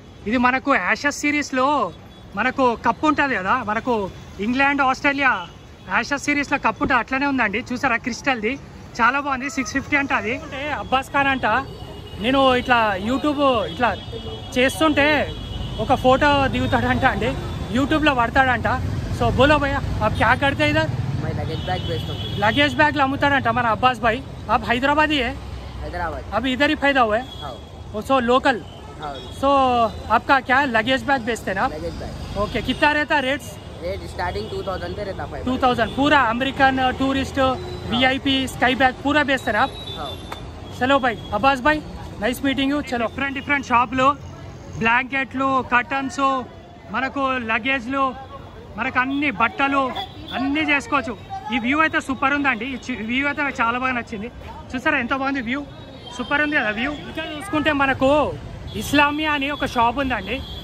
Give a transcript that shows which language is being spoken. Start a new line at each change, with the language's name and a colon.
Telugu: ఇది మనకు యాషెస్ సిరీస్లో మనకు కప్పు ఉంటుంది కదా, మనకు ఇంగ్లాండ్ ఆస్ట్రేలియా యాషెస్ సిరీస్లో కప్పు ఉంటుంది అట్లనే ఉందండి. చూసారా క్రిస్టల్ది చాలా బాగుంది. 650 అంట. అది అంటే అబ్బాస్ ఖాన్ అంట. నేను ఇట్లా యూట్యూబ్ ఇట్లా చేస్తుంటే ఒక ఫోటో దిగుతాడంట అండి, యూట్యూబ్లో పడతాడంట.
Hindi: సో బోలో భయ్యా आप क्या करते इधर? मैं लगेज बैग बेचता हूँ.
Telugu: लगेज बैग अम्मुताడంట మన అబ్బాస్ భాయ్.
Hindi: आप हैदराबादी है? हैदराबाद. अभी इधर ही पैदा हुए? हाँ. So local. हाँ. सो आपका क्या लगेज बैग बेचते हैं आप? Luggage bag. ओके, कितना रहता रेट्स? रेट स्टार्टिंग 2000 से रहता है. 2000 पूरा American tourist VIP sky bag पूरा बेचते हैं आप? हाँ. चलो भाई अब्बास भाई
English: Nice meeting you.
Telugu: చలో డిఫరెంట్ షాపులు, బ్లాంకెట్లు, కర్టన్స్, మనకు లగేజ్లు, మనకు అన్ని బట్టలు అన్నీ చేసుకోవచ్చు. ఈ వ్యూ అయితే సూపర్ ఉందండి. ఈ వ్యూ అయితే నాకు చాలా బాగా నచ్చింది. చూసారా ఎంత బాగుంది వ్యూ, సూపర్ ఉంది కదా వ్యూ. ఇంకా చూసుకుంటే మనకు ఇస్లామియా అని ఒక షాప్ ఉందండి.